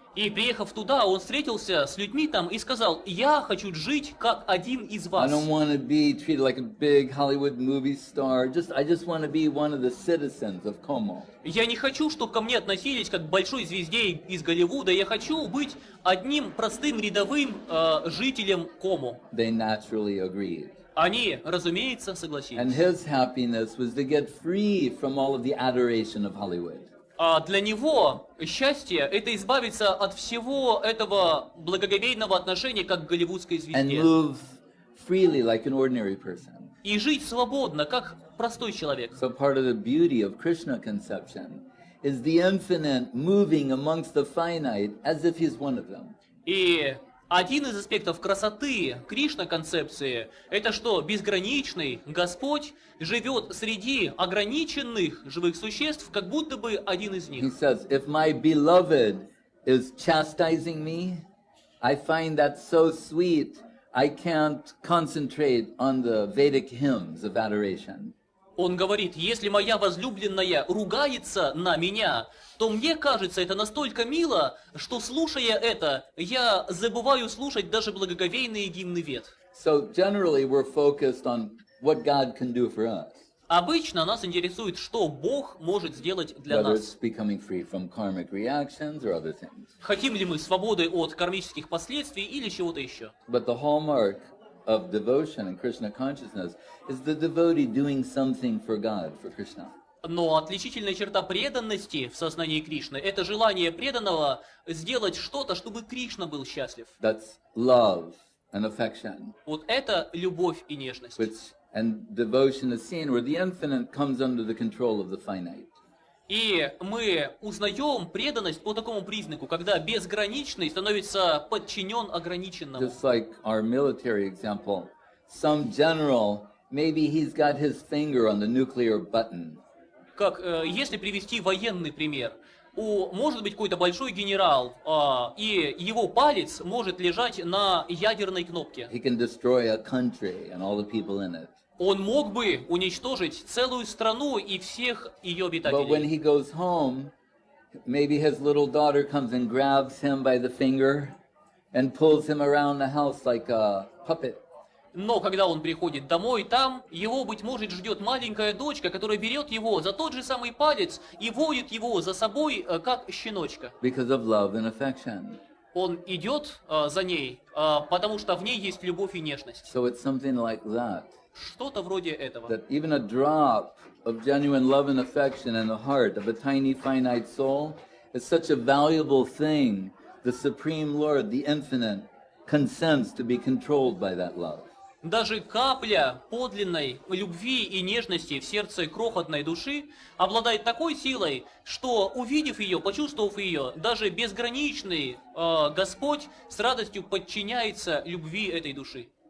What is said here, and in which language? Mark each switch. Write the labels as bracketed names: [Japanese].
[Russian] И приехав туда, он встретился с людьми там и сказал: я хочу жить как один из [English] I [Russian] вас. [English] don't want to be treated like a big Hollywood movie star. I just want to be one of the citizens of Como. [Russian] Я не хочу, чтобы ко мне относились как к большой звезде из Голливуда. Я хочу быть одним простым рядовым жителем Комо. [English] They naturally agreed. [Russian] Они, разумеется, [English] And [Russian] согласились. [English] his happiness was to get free from all of the adoration of Hollywood. [Russian] А для него счастье – это избавиться от всего этого благоговейного отношения как к голливудской [English] And [Russian] звезде. [English] move freely like an ordinary person. [Russian] И жить свободно, как простой человек. [English] So part of the beauty of Krishna conception is the infinite moving amongst the finite as if he's one of them. [Russian] И один из аспектов красоты Кришна-концепции – это что безграничный Господь живет среди ограниченных живых существ, как будто бы один из [English] He [Russian] них. [English] says, if my beloved is chastising me, I find that so sweet, I can't concentrate on the Vedic hymns of adoration. [Russian] Он говорит: если моя возлюбленная ругается на меня, то мне кажется это настолько мило, что, слушая это, я забываю слушать даже благоговейные гимны Вед. [English] So generally we're focused on what God can do for us, [Russian] Обычно нас интересует, что Бог может сделать для [English] whether [Russian] нас. [English] it's becoming free from karmic reactions or other things. [Russian] Хотим ли мы свободы от кармических последствий или чего-то еще. [English] But the hallmark of devotion and Krishna consciousness is the devotee doing something for God, for Krishna. [Russian] Но отличительная черта преданности в сознании Кришны – это желание преданного сделать что-то, чтобы Кришна был счастлив. [English] That's love and affection, [Russian] Вот это любовь и нежность. [English] and devotion is seen where the infinite comes under the control of the finite. [Russian] И мы узнаем преданность по такому признаку, когда безграничный становится подчинен ограниченному. [English] Just like our military example, some general, maybe he's got his finger on the nuclear button. [Russian] Как если привести военный пример, может быть какой-то большой генерал, и его палец может лежать на ядерной кнопке. [English] He can destroy a country and all the people in it. [Russian] Он мог бы уничтожить целую страну и всех ее [English] But when [Russian] обитателей. [English] he goes home, maybe his little daughter comes and grabs him by the finger and pulls him around the house like a puppet. [Russian] Но когда он приходит домой, там его, быть может, ждет маленькая дочка, которая берет его за тот же самый палец и водит его за собой, как щеночка. [English] Because of love and affection. [Russian] Он идет за ней, потому что в ней есть любовь и нежность. [English] So it's something like that. [Russian] Что-то вроде этого. [English] That even a drop of genuine love and affection in the heart of a tiny finite soul is such a valuable thing. the Supreme Lord, the Infinite, consents to be controlled by that love. [Russian] Даже капля подлинной любви и нежности в сердце крохотной души обладает такой силой, что, увидев ее, почувствовав ее, даже безграничный Господь с радостью подчиняется любви этой души.